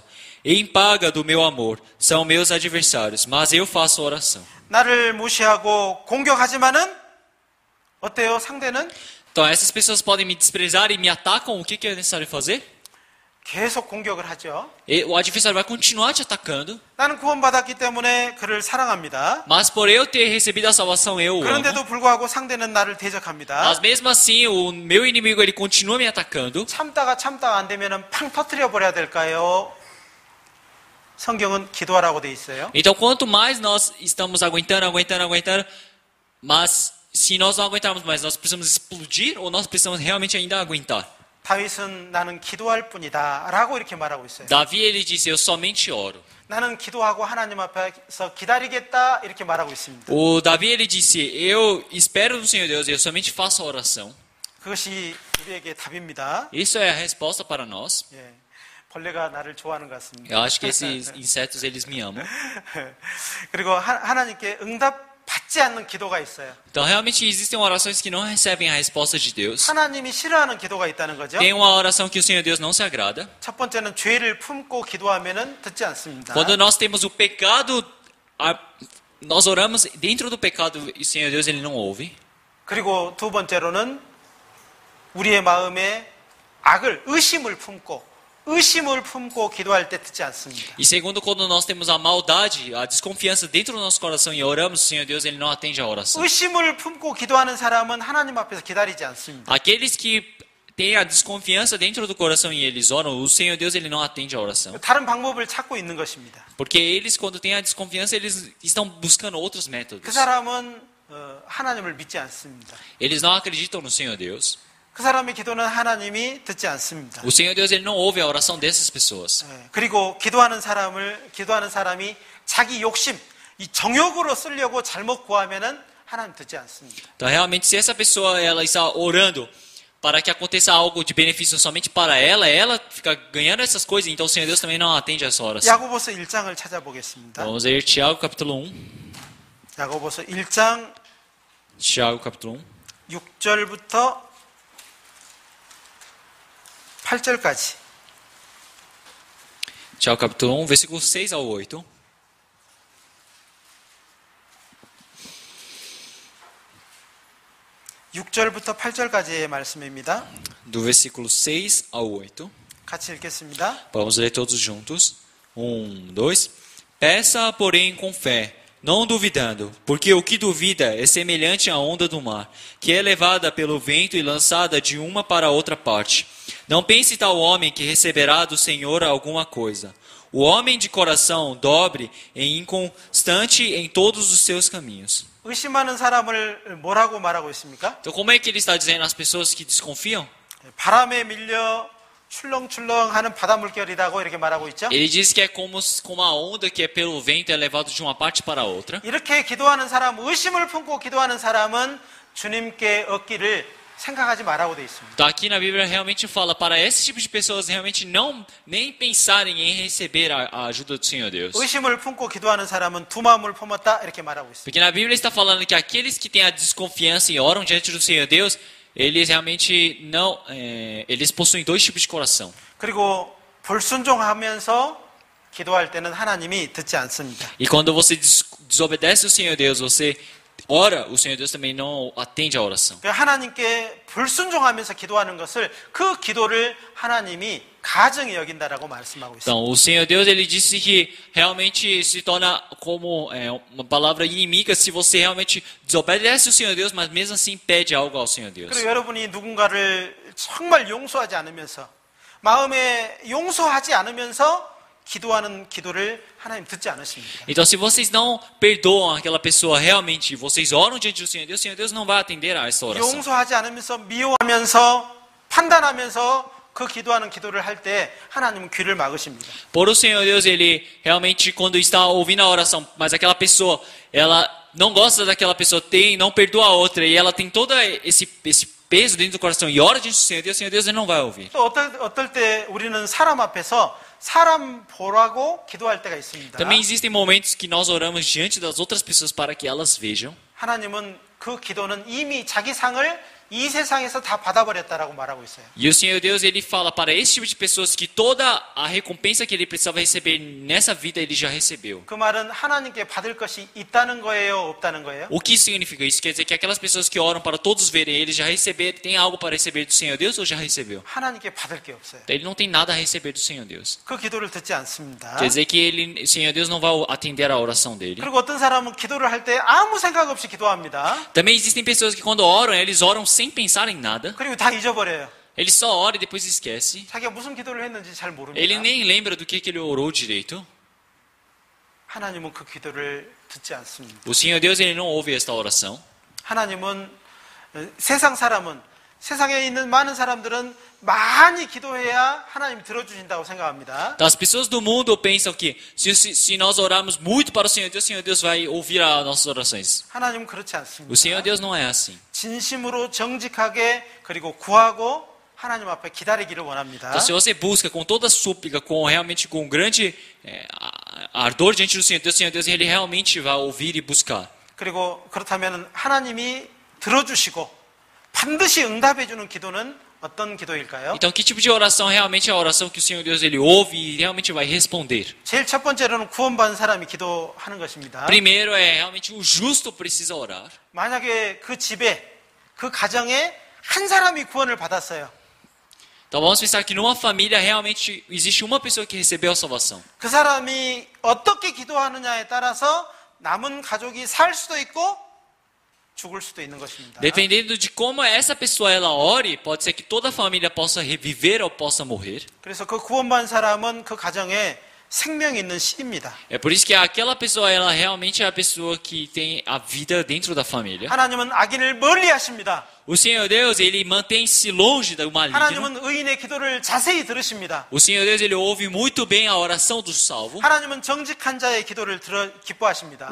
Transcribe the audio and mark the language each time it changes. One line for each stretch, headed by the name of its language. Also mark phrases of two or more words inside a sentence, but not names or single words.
Portuguese: Em paga do meu amor são meus adversários, mas eu faço oração.
Korean: 나를 무시하고 공격하지만은 어때요? 상대는
Portuguese: Então essas pessoas podem me desprezar e me atacam, o que é necessário fazer?
Korean: 계속 공격을 하죠.
Portuguese: O adversário vai continuar te atacando,
Korean: 나는 구원받았기 때문에 그를 사랑합니다.
Portuguese: mas por eu ter recebido a salvação eu o amo.
Korean: 그런데도 불구하고 상대는 나를 대적합니다.
Portuguese: Mas mesmo assim, o meu inimigo ele continua me atacando.
Korean: 참다가 안 되면은 팡 터뜨려 버려야 될까요? 성경은 기도하라고 돼 있어요.
Portuguese: Então, quanto mais nós estamos aguentando, mas se nós não aguentarmos mais, nós precisamos explodir ou nós precisamos realmente ainda aguentar?
Korean: 다윗은 나는 기도할 뿐이다라고 이렇게 말하고 있어요.
Portuguese: Davi ele disse, eu somente oro.
Korean: 나는 기도하고 하나님 앞에서 기다리겠다 이렇게 말하고 있습니다.
Portuguese: O Davi ele disse, eu espero no Senhor Deus, eu somente faço a oração.
Korean: 그것이 우리에게 답입니다.
Portuguese: Isso é a resposta para nós.
Korean: 예, 벌레가 나를 좋아하는 것 같습니다.
Portuguese: Eu acho que esses insetos eles me amam.
Korean: 그리고 하나님께 응답받지 않는 기도가 있어요.
Portuguese: Então, realmente existem orações que não recebem a resposta de Deus.
Korean: 하나님이 싫어하는 기도가 있다는 거죠.
Portuguese: Tem uma oração que o Senhor Deus não se agrada.
Korean: 첫 번째는 죄를 품고 기도하면은 듣지 않습니다.
Portuguese: Quando nós temos o pecado, nós oramos dentro do pecado e o Senhor Deus ele não ouve.
Korean: 그리고 두 번째로는 우리의 마음에 의심을 품고 의심을 품고 기도할 때 듣지 않습니다.
Portuguese: E segundo, quando nós temos a maldade, a desconfiança dentro do nosso coração e oramos, o Senhor Deus, Ele não atende a oração.
Korean: 의심을 품고 기도하는 사람은 하나님 앞에서 기다리지 않습니다.
Portuguese: Aqueles que têm a desconfiança dentro do coração e eles oram, o Senhor Deus, Ele não atende a oração.
Korean: 다른 방법을 찾고 있는 것입니다.
Portuguese: Porque eles, quando têm a desconfiança, eles estão buscando outros 그 métodos.
Korean: 사람은 하나님을 믿지 않습니다.
Portuguese: Eles não acreditam no Senhor Deus.
Korean: 그 사람의 기도는 하나님이 듣지 않습니다.
Portuguese: O Senhor Deus, Ele não ouve a oração dessas pessoas.
Korean: 그리고 기도하는 사람이 자기 욕심, 이 정욕으로 쓰려고 잘못 구하면은 하나님 듣지 않습니다.
Portuguese: Então, realmente, se essa pessoa ela está orando para que aconteça algo de benefício somente para ela fica ganhando essas coisas, então o Senhor Deus também não atende a essa oração.
Korean: 야고보서 1장을 찾아보겠습니다.
Portuguese: Vamos ler Tiago capítulo 1.
Korean: 야고보서 1장
Portuguese: Tiago capítulo 1.
Korean: 6절부터 8절까지.
Portuguese: Tiago capítulo 1, versículo 6 ao 8.
Korean: (6절부터 8절까지의) 말씀입니다.
Portuguese: Do versículo 6 ao 8.
Korean: 같이 읽겠습니다.
Portuguese: Vamos ler todos juntos. 1, 2. Peça, porém, com fé, não duvidando, porque o que duvida é semelhante à onda do mar, que é levada pelo vento e lançada de uma para outra parte. Não pense tal homem que receberá do Senhor alguma coisa. O homem de coração dobre e inconstante em todos os seus caminhos.
Korean: 의심하는 사람을 뭐라고 말하고 있습니까?
Portuguese: Então, como é que ele está dizendo às pessoas que desconfiam?
Korean: 바람에 밀려 출렁출렁하는 바다 물결이라고 이렇게 말하고 있죠.
Portuguese: Ele diz que é como a onda que é pelo vento é levado de uma parte para outra.
Korean: 이렇게 기도하는 사람, 의심을 품고 기도하는 사람은 주님께 얻기를 생각하지 말라고 돼 있습니다.
Portuguese: Então, aqui na Bíblia realmente fala para esse tipo de pessoas realmente não nem pensarem em receber a ajuda do Senhor Deus.
Korean: 의심을 품고 기도하는 사람은 두 마음을 품었다 이렇게 말하고 있습니다.
Portuguese: Porque na Bíblia está falando que aqueles que têm a desconfiança e oram diante do Senhor Deus, eles realmente não, eles possuem dois tipos de coração.
Korean: 그리고 불순종하면서 기도할 때는 하나님이 듣지 않습니다.
Portuguese: E quando você desobedece o Senhor Deus, você ora, o Senhor Deus também não atende a oração.
Korean: 하나님께 불순종하면서 기도하는 것을 그 기도를 하나님이 가증히 여긴다라고 말씀하고 있습니다.
Portuguese: Então, o Senhor Deus, ele disse que realmente se torna como uma palavra inimiga se você realmente desobedece o Senhor Deus, mas mesmo assim pede algo ao Senhor Deus.
Korean: 그리고 여러분이 누군가를 정말 용서하지 않으면서 마음에 용서하지 않으면서 기도하는 기도를 하나님 듣지 않으십니다.
Portuguese: Então, se vocês não perdoam aquela pessoa realmente, vocês oram diante do Senhor Deus não vai atender a essa oração.
Korean: 용서하지 않으면서 미워하면서 판단하면서 그 기도하는 기도를 할 때 하나님은 귀를 막으십니다.
Portuguese: Por o Senhor Deus, ele realmente quando está ouvindo a oração, mas aquela pessoa, ela não gosta daquela pessoa, não perdoa a outra e ela tem todo esse peso dentro do coração e ora diante do Senhor Deus ele não vai ouvir.
Korean: 또 어떨 때 우리는 사람 앞에서 사람 보라고 기도할 때가 있습니다.
Portuguese: Também existem momentos que nós oramos diante das outras pessoas para que elas vejam.
Korean: 하나님은 그 기도는 이미 자기 상을 이 세상에서 다 받아버렸다라고 말하고 있어요.
Portuguese: E o Senhor Deus, ele fala para esse tipo de pessoas que toda a recompensa que ele precisava receber nessa vida, ele já recebeu.
Korean: 그 말은 하나님께 받을 것이 있다는 거예요, 없다는 거예요?
Portuguese: O que significa isso? Quer dizer que aquelas pessoas que oram para todos verem, eles já receberam, tem algo para receber do Senhor Deus ou já recebeu?
Korean: 하나님께 받을 게 없어요.
Portuguese: Ele não tem nada a receber do Senhor Deus.
Korean: 그 기도를 듣지 않습니다.
Portuguese: Quer dizer que o Senhor Deus não vai atender a oração dele.
Korean: 그리고 어떤 사람은 기도를 할 때 아무 생각 없이 기도합니다.
Portuguese: Também existem pessoas que quando oram, eles oram sem pensar em nada.
Korean: 그리고 다 잊어버려요.
Portuguese: Ele só ora e depois esquece.
Korean: 자기가 무슨 기도를 했는지 잘 모릅니다.
Portuguese: Ele nem lembra do que ele orou direito.
Korean: 하나님은 그 기도를 듣지 않습니다.
Portuguese: O Senhor Deus, ele não ouve esta oração.
Korean: 하나님은 세상에 있는 많은 사람들은 많이 기도해야 하나님 들어주신다고 생각합니다.
Portuguese: Então, as pessoas do mundo pensam que se nós orarmos muito para o Senhor Deus vai ouvir as nossas orações.
Korean: 하나님은 그렇지 않습니다.
Portuguese: O Senhor Deus não é assim.
Korean: 진심으로 정직하게 그리고 구하고 하나님 앞에 기다리기를 원합니다.
Portuguese: Então, se você busca com toda súplica, realmente com grande ardor diante do Senhor Deus, ele realmente vai ouvir e buscar.
Korean: 그리고 그렇다면 하나님이 들어주시고 반드시 응답해주는 기도는 어떤 기도일까요?
Portuguese: Então, que tipo de oração realmente é a oração que o Senhor Deus ele ouve e realmente vai responder?
Korean: 제일 첫 번째로는 구원받은 사람이 기도하는 것입니다.
Portuguese: Primeiro é realmente o justo precisa orar.
Korean: 만약에 그 집에, 그 가정에 한 사람이 구원을 받았어요.
Portuguese: Então vamos pensar que numa família realmente existe uma pessoa que recebeu a salvação.
Korean: 그 사람이 어떻게 기도하느냐에 따라서 남은 가족이 살 수도 있고 죽을 수도 있는 것입니다.
Portuguese: Dependendo de como essa pessoa ela ore, pode ser que toda a família possa reviver ou possa morrer.
Korean: 그래서 그 구원받은 사람은 그 가정에 생명이 있는 씨입니다.
Portuguese: É por isso que aquela pessoa ela realmente é a pessoa que tem a vida dentro da família.
Korean: 하나님은 악인을 멀리 하십니다.
Portuguese: O Senhor Deus, ele mantém-se longe do maligno.
Korean: 하나님은 의인의 기도를 자세히 들으십니다.
Portuguese: O Senhor Deus, ele ouve muito bem a oração do salvo.
Korean: 하나님은 정직한 자의 기도를 기뻐하십니다.